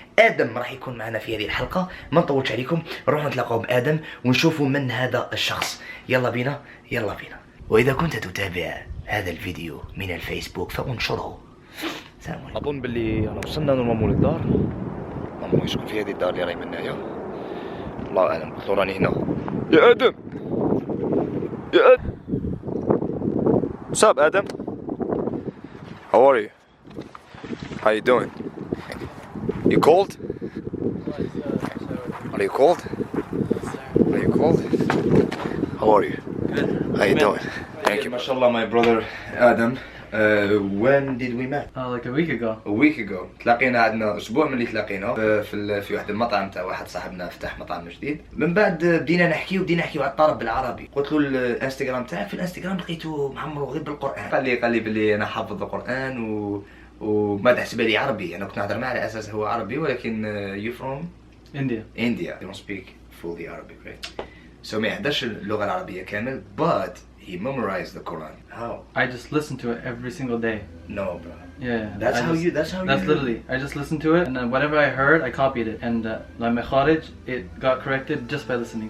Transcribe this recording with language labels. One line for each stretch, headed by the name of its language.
Arabic: ادم راح يكون معنا في هذه الحلقه، ما نطولش عليكم، نروح نتلاقاو بادم ونشوفوا من هذا الشخص. يلا بينا. واذا كنت تتابع هذا الفيديو من الفيسبوك فانشره. السلام عليكم. اظن باللي انا وصلنا نورمالمون للدار. نورمالمون يسكن في هذه الدار اللي راهي منايا، الله اعلم. قلت له راني هنا.
English: يا Adam What's up, Adam? How are you? How you doing? You cold? Are you cold? How are you? Good. How you doing? Thank you. MashaAllah, my brother Adam. When did we met? Like a week ago. A week ago.
Arabic: تلاقينا عندنا أسبوع من اللي تلاقينا في واحد المطعم تاع واحد صاحبنا فتح مطعم جديد. من بعد بدينا نحكيو على الطرب بالعربي. قلت له الانستغرام تاعك، في الانستغرام لقيته معمر غير بالقرآن. قال لي باللي أنا حافظ القرآن وما تحسب لي عربي. أنا كنت نهضر معاه على أساس هو عربي، ولكن
English: you from India. You don't speak fully Arabic, right? So
Arabic: ما يهدرش اللغة العربية كامل,
English: but he memorized the Quran. How? I just listen to it every single day. No, bro. Yeah. That's how you. That's literally. I just listened to it, and whatever I heard, I copied it, and like my kharij, it got corrected just by listening.